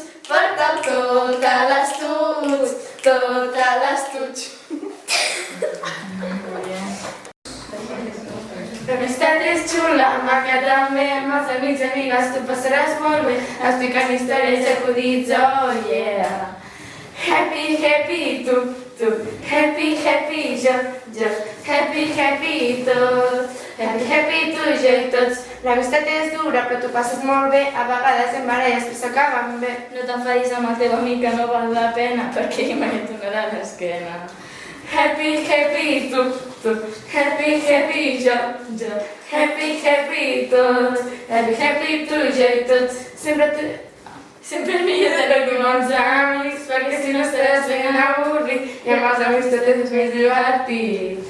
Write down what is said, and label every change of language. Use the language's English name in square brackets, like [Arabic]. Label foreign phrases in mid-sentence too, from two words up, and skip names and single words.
[Catalan] Porta-ho tot a l'estuig. Tot a l'estuig. La amistat és xula, maca també, amb els amics i amigues tu passaràs molt bé, explicant històries i acudits, [English] oh yeah! Happy, happy, [Catalan] tu, [English] happy, happy, [Catalan] jo, [English] happy, happy, [Catalan] tot, [English] happy, happy, [Catalan] tu, jo i tots. L'amistat és dura, però tu passes molt bé, a vegades en baralles, però s'acaben bé. No t'enfadis amb el teu amic, que no val la pena, perquè ell mai et donarà l'esquena. [English] Happy, happy, [Catalan] tu, [English] happy, happy, [Catalan] jo, [English] happy, happy, [Catalan] tot, [English] happy, happy, [Catalan] tu, jo i tots. Sempre millor de reunir amb els amics, perquè si no estaràs ben avorrit i amb els amics tot és més divertit.